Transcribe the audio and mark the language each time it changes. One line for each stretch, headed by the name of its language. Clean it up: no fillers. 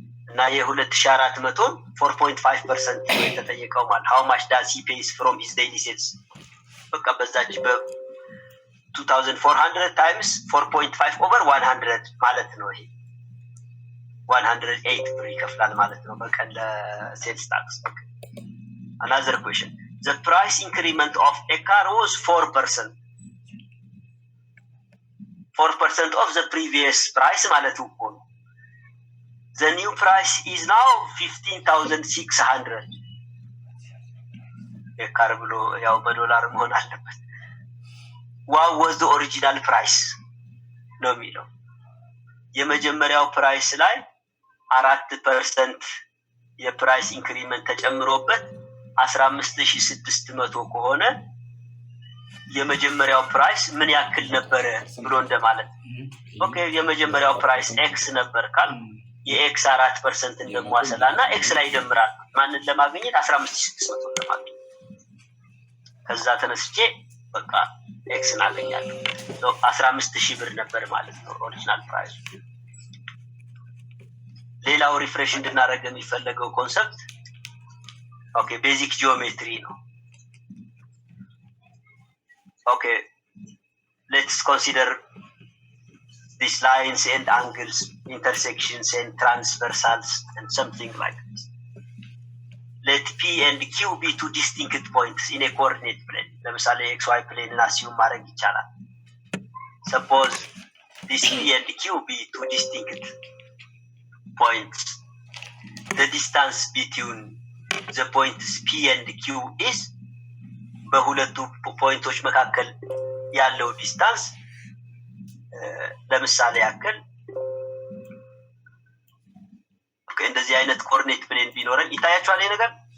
Amharic: እና የ2400 4.5% ነው የተጠየቀው ማለት
English: how much does he pays from his daily sales
Amharic: በቃ በዛች በ 2400 times 4.5 over 100 ማለት ነው። ይሄ 108 ብር ይከፍላል ማለት ነው በቀን ለሴልስ ታክስ።
English: Another question, the price increment of a car was 4%. 4% of the previous price
Amharic: ማለት እኮ ነው።
English: The new price is now 15,600.
Amharic: የካር ብሎ ያው በዶላር መሆን አለበት።
English: What was the original price?
Amharic: ነው የሚለው የመጀመሪያው ፕራይስ ላይ 4% የፕራይስ ኢንክሪመንት ተጨምሮበት 15600 ከሆነ የመጀመሪያው ፕራይስ ምን ያክል ነበር ብሎ እንደማለት። ኦኬ የመጀመሪያው ፕራይስ ኤክስ ነበር ካል የኤክስ 4% እንደማሰላና ኤክስ ላይ ይደምራል ማንን ለማግኘት 15600 ለማግኘት ከዛ ተነስቼ በቃ ኤክስ እናገኛለን። 15000 ብር ነበር ማለት ነው ኦሪጂናል ፕራይስ። ሌላው ሪፍሬሽ እንድናደርግ የሚፈልገው ኮንሰፕት ኦኬ ቤዚክ ጂኦሜትሪ ነው። ኦኬ ሌትስ ኮንሲደር
English: these lines and angles, intersections and transversals and something like this. Let P and Q be two distinct points in a coordinate plane.
Amharic: ለምሳሌ XY plane እና assume ማድረግ ይቻላል.
English: Suppose this P and Q be two distinct points. The distance between the points P and Q is
Amharic: በሁለቱ ፖይንቶች መካከል ያለው ዲስታንስ ለምሳሌ ያክል እንደዚህ አይነት ኮኦርዲኔት ፕሌን ቢኖረን ይታያችኋል። ይሄ ነገር